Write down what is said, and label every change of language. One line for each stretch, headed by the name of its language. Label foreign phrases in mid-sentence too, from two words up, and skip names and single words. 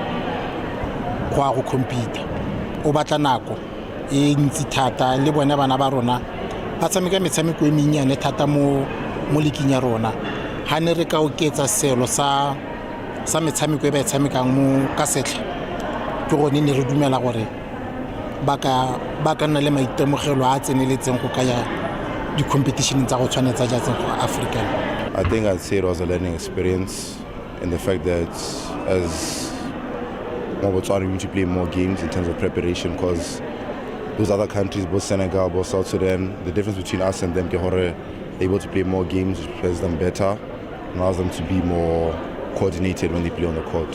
Tswana: go computer o batla nako e ntsi thata le bona bana ba rona ba tshameka metshameko e mennyane thata mo liking ya rona ha ne re ka oketsa selo sa metshameko e ba e tshamekang mo ka setlha ke gone ne re dumela gore ba ka nna le maitemogelo a tseneletseng go ka ya di-competition tsa go tshwanetsa jatseng go African.
English: I think I'd say it was a learning experience and the fact that as Botswana we need to play more games in terms of preparation because those other countries, both Senegal, both South Sudan, the difference between us and them, they're able to play more games, which prepares them better, allows them to be more coordinated when they play on the court.